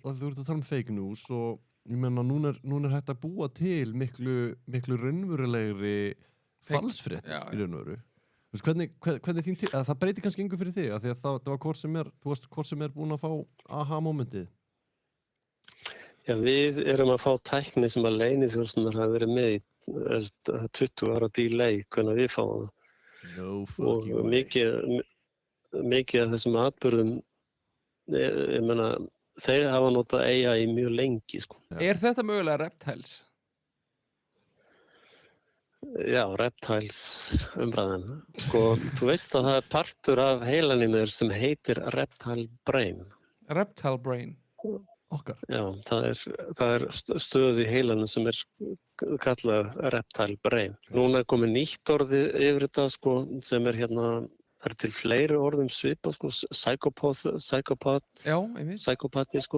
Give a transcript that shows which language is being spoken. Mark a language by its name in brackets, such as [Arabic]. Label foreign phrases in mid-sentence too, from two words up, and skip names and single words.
[Icelandic] Og þú ert að tala fake news og ég meina, núna er hægt að búa til miklu raunverulegri falsfrétt í raun og veru. Hvernig þín til, það breytir kannski engu fyrir þig, af því að það var hvort sem búin að fá aha-momentið. Já, við erum að fá tækni sem að leyniþjónusturnar hafa verið með í 20 ára delay, hvernig við fáum það. [English] No fucking way. [Icelandic] Og mikið af þessum atburðum, ég meina, þeir hafa notað AI mjög lengi, sko. Er þetta mögulega reptiles? Já, reptiles umræðan. Sko, þú veist að það er partur af heilanum þér sem heitir [English] reptile brain. Reptile brain? [Icelandic] Okkar. Já, það er stöð í heilanum sem kallað [English] reptile brain. [Icelandic] Núna er komið nýtt orði yfir þetta, sko, sem hérna, það til fleiri orðum svipa, sko, psychopati, sko.